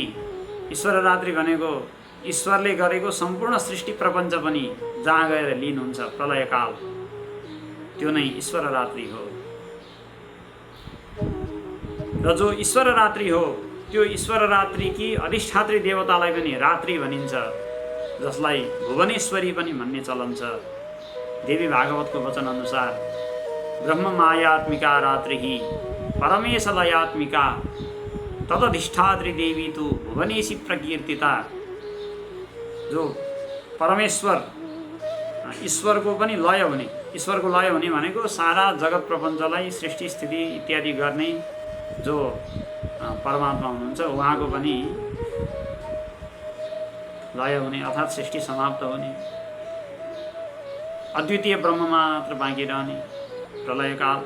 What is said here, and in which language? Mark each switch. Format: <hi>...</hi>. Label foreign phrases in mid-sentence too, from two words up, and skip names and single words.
<ne>ईश्वर रात्रि भनेको ईश्वरले गरेको सम्पूर्ण सृष्टि प्रपञ्च पनि जहाँ गएर लिनुहुन्छ, प्रलयकाल, त्यो नै ईश्वर रात्रि हो। र जो ईश्वर रात्रि हो त्यो ईश्वर रात्रिकी अधिष्ठात्री देवतालाई पनि रात्रि भनिन्छ, जसलाई भुवनेश्वरी पनि भन्ने चलन छ। देवी भागवतको वचन अनुसार</ne> <sa>ब्रह्म मायात्मिका रात्रिः परमेश लयात्मिका तदधिष्ठात्री देवी तु भुवनेशी प्रकीर्तिता।</sa> <ne>जो परमेश्वर ईश्वरको पनि लय हुने, ईश्वरको लय हुने भनेको सारा जगत प्रपञ्चलाई सृष्टि स्थिति इत्यादि गर्ने जो परमात्मा हुनुहुन्छ, उहाँको पनि लय हुने अर्थात् सृष्टि समाप्त हुने, अद्वितीय ब्रह्म मात्र बाँकी रहने प्रलयकाल।</ne>